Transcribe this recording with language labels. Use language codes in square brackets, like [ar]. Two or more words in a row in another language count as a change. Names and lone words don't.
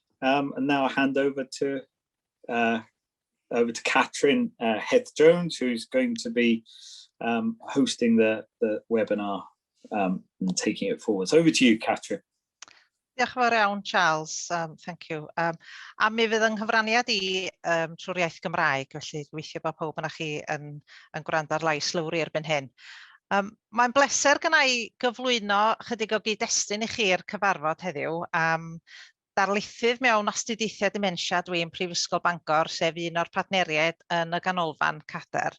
[en] And now I hand over to Catrin Hedd Jones, who's going to be hosting the webinar and taking it forward. So over to you, Catrin. [cy] Diolch yn fawr iawn, Charles. [en] Thank you. [cy] A mi fydd yng nghyfraniad i trwy'r iaith Gymraeg, felly gobeithio bod pawb yna chi yn gwrando ar lais lawr erbyn hyn. Mae'n bleser gyda i gyflwyno chydig o gyd-destun i chi'r cyfarfod heddiw. Darlithydd mewn astudiaethau dementia dwi'n Prifysgol Bangor, sef un o'r partneriaid yn y ganolfan Cader.